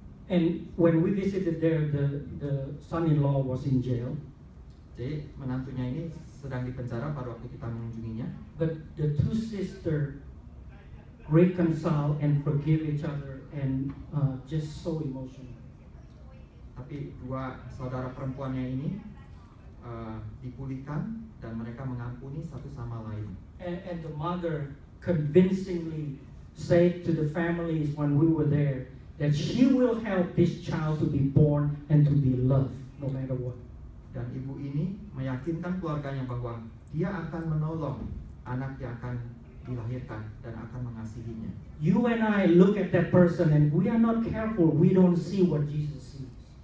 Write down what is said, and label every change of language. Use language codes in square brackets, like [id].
[en] And when we visited there, the son-in-law was in jail. [id] Jadi menantunya ini sedang di penjara pada waktu kita mengunjunginya. [en] But the two sisters reconcile and forgive each other, and just so emotional. [id] Tapi dua saudara perempuannya ini dipulihkan dan mereka mengampuni satu sama lain. [en] And the mother convincingly said to the families when we were there that she will help this child to be born and to be loved no matter what. [id] Dan ibu ini meyakinkan keluarganya bahwa dia akan menolong anak yang akan dilahirkan dan akan mengasihinya. [en] You and I look at that person and we are not careful, we don't see what Jesus sees.